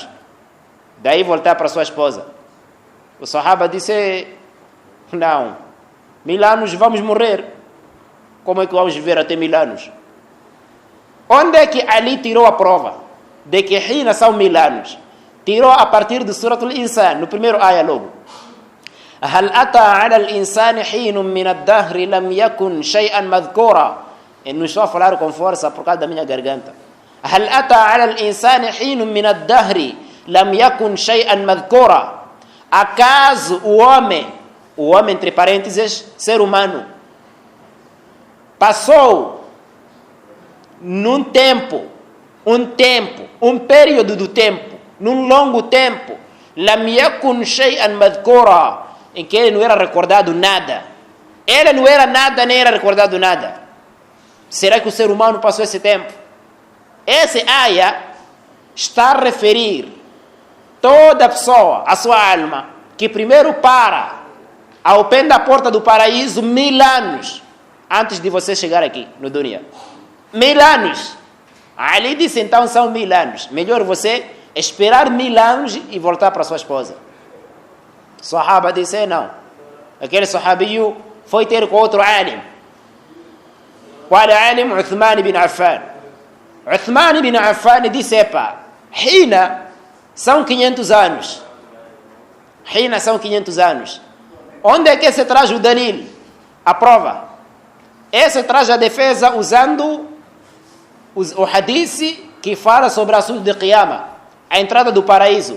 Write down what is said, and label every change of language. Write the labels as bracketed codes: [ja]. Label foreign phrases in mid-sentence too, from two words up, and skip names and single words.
[pt] Daí voltar para sua esposa. O sahaba disse, não, 1000 anos vamos morrer. Como é que vamos viver até 1000 anos? Onde é que Ali tirou a prova de que hina são 1000 anos? Tirou a partir do Surat al-Insan, no primeiro ayah logo. [ar] هل أتى على الإنسان حين من الدهر لم يكن شيئا مذكورا. [pt] Não estou a falar com força por causa da minha garganta. [ar] هل أتى على الإنسان حين من الدهر لم يكن شيئا مذكورا. [pt] Acaso o homem entre parênteses, ser humano, passou num tempo, um período do tempo, num longo tempo, [ar] لم يكن شيئا مذكورا, [pt] em que ele não era recordado nada. Ele não era nada, nem era recordado nada. Será que o ser humano passou esse tempo? Esse ayah está a referir toda pessoa, a sua alma, que primeiro para ao pé da porta do paraíso 1000 anos antes de você chegar aqui no dunya. 1000 anos. Ali disse, então são 1000 anos. Melhor você esperar 1000 anos e voltar para sua esposa. Sahaba disse, não. Aquele sahabiyo foi ter com outro alim. Qual alim? Uthman bin Affan. Uthman bin Affan disse, epa, hina são 500 anos. Hina são 500 anos. Onde é que se traz o dalil? A prova. Esse traz a defesa usando o hadith que fala sobre o assunto de Qiyamah, a entrada do paraíso.